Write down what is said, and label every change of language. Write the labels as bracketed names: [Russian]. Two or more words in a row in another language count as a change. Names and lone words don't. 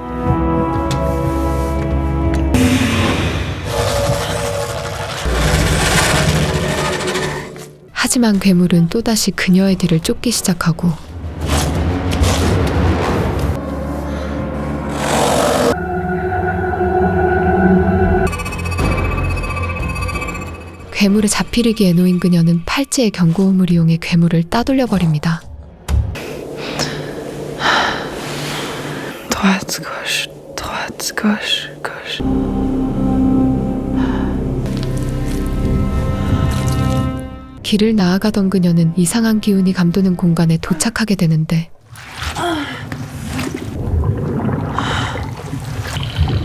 [Korean] 하지만 괴물은 또다시 그녀의 뒤를 쫓기 시작하고 괴물에 잡히려기에 놓인 그녀는 팔찌의 경고음을 이용해 괴물을 따돌려 버립니다. [French] Droite, gauche, droite, gauche, gauche. [Korean] 길을 나아가던 그녀는 이상한 기운이 감도는 공간에 도착하게 되는데